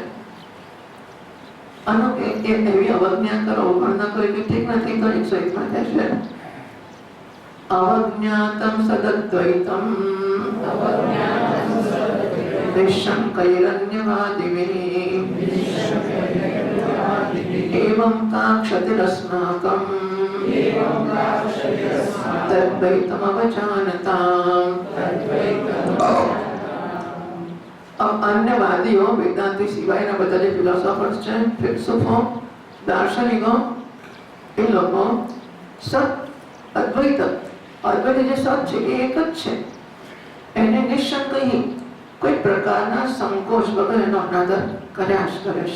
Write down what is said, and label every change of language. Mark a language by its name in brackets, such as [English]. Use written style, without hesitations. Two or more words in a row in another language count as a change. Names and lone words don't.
[Gujarati] આનો એવી અવજ્ઞા કરો, અવગણના કરો કે ઠીક નથી તો 101 માં થશે. [Sanskrit] અવજ્ઞાતમ સદદ્વૈતમ નિઃશંકૈરન્યવાદિभिः एवं काक्षतिरस्माकं तद्वैतमवजानताम्. [Gujarati] अन्यवादीઓ વેદાંતી સિવાયના બધા જે ફિલોસોફર્સ છે, ફિલસૂફો, દાર્શનિકો, એ લોકો સત અદ્વૈત જે સત છે એ એક જ છે. એને નિઃશંકહી કોઈ પ્રકારના સંકોચ વગર એનો અનાદર કર્યા જ કરે છે.